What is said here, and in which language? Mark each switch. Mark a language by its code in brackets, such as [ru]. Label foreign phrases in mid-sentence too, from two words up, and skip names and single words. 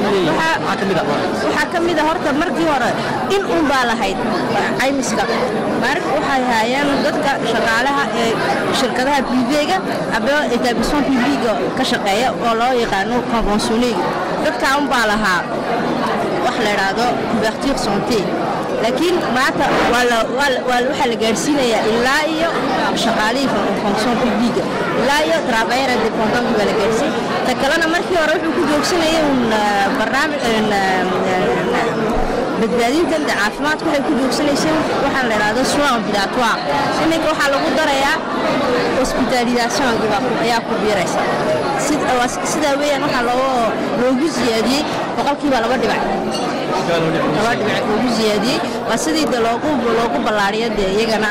[so] waxaa ka mid a horta markii hore in un baa lahayd caymiska marka waxay haayeen dadka shaqaalaha ee shirkadaha privega aba [fr] établissement public [so] ka shaqeeya oo loo yaqaano conventionniga dadka un baa lahaa wax la yiraahdo [fr] couverture santé [so] laakiin maanta waxa la gaarsiinayaa ilaa iyo shaqaalihiisa [fr] fonction publique [so] ilaa iyo [fr] travailleur indépendant [so] waa la gaarsiin ta kalena markii hore wuxuu ku joogsanayay barnaamij badbaadintan caafimaadku waxay ku joogsanaysaa waxaan la yiraahdo [fr] soins ambulatoires [so] iminka waxaa lagu darayaa hospitalisation ayaa ku biiraysa sida weeyaan waxaa loogu siyaadiyey boqolkiiba 2 dhibac loogu siyaadiyey waa sidii loogu ballaariyay iyagana